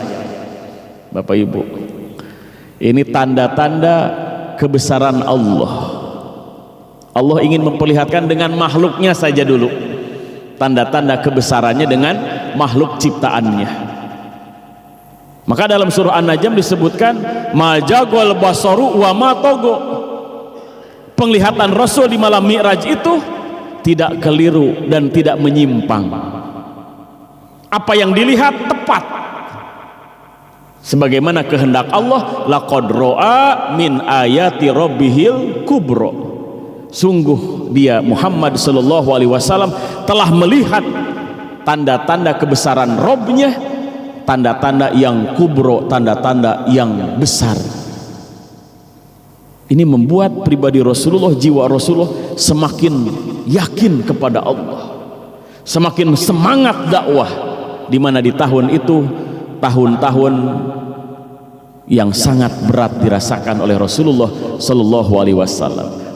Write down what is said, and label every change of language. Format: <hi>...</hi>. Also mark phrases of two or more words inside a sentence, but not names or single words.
<id>Bapak Ibu, ini tanda-tanda kebesaran Allah. Allah ingin memperlihatkan dengan makhluknya saja dulu, tanda-tanda kebesarannya dengan makhluk ciptaannya. Maka dalam surah An-Najm disebutkan</id> <ar>ما زاغ البصر وما طغى,</ar> <id>penglihatan Rasul di malam Mi'raj itu tidak keliru dan tidak menyimpang. Apa yang dilihat tepat sebagaimana kehendak Allah.</id> <ar>لقد رأى من آيات ربه الكبرى,</ar> <id>sungguh dia Muhammad</id> <ar>صلى الله عليه وسلم</ar> <id>telah melihat tanda-tanda kebesaran Robnya, tanda-tanda yang kubro, tanda-tanda yang besar. Ini membuat pribadi Rasulullah, jiwa Rasulullah semakin yakin kepada Allah, semakin semangat dakwah, di mana di tahun itu tahun-tahun yang sangat berat dirasakan oleh Rasulullah</id> <ar>صلى الله عليه وسلم.</ar>